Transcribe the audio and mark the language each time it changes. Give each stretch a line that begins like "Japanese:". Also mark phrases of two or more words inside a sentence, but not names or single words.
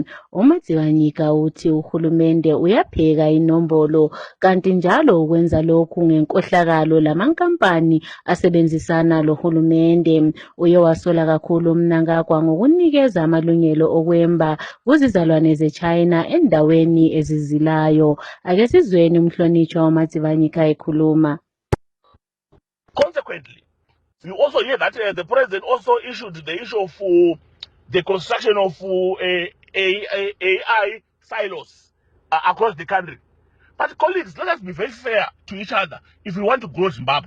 North Ndebele: uMatsibanyika uthi uhulumende uyapheka inombolo kanti njalo ukwenza lokhu ngenkohlakalo lamankampani asebenzisana lohulumende. Uye wasola kakhulu Mnangagwa ngokunika amalungelo okwemba kuzizalwane zeChina endaweni ezizilayo. Ake sizweni umhlonitshwa uMatsibanyika ekhuluma.
English: Consequently, you also hear that the president also issued the issue of the construction of AI silos across the country. But colleagues, let us be very fair to each other if we want to grow Zimbabwe.